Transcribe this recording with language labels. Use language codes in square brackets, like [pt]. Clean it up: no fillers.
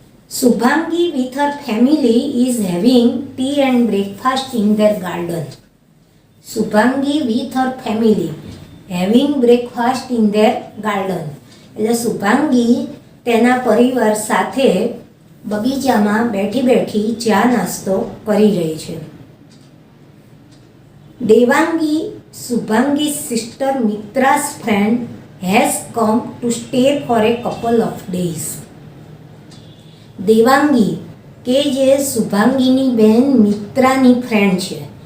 [en] Shubhangi with her family is having tea and breakfast in their garden. Shubhangi with her family having breakfast in their garden. [gu] એટલે શુભાંગી તેના પરિવાર સાથે બગીચામાં બેઠી બેઠી ચા નાસ્તો કરી રહી છે. [en] Devangi, Shubhangi sister Mitra's friend has come to stay for a couple of days. [gu] Devangi કે જે શુભાંગીની બહેન મિત્રાની ફ્રેન્ડ છે.